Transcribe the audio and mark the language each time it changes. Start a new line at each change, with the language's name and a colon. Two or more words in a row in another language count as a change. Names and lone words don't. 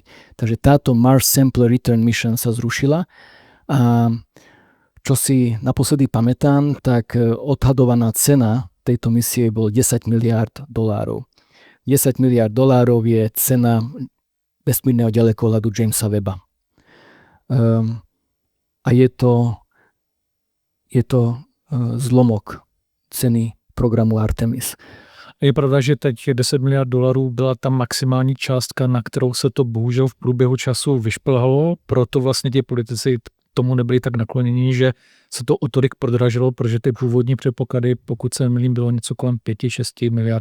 Slovak: Takže táto Mars Sample Return Mission sa zrušila a čo si naposledy pamätám, tak odhadovaná cena tejto misie bol $10 miliárd. $10 miliárd je cena vesmírneho ďalekohľadu Jamesa Webba. A je to zlomok ceny programu Artemis.
Czech: Je pravda, že teď $10 miliard byla ta maximální částka, na kterou se to bohužel v průběhu času vyšplhalo, proto vlastně ti politici tomu nebyli tak naklonění, že se to o tolik prodražilo, protože ty původní předpoklady, pokud se nemýlím, bylo něco kolem $5-6 miliard.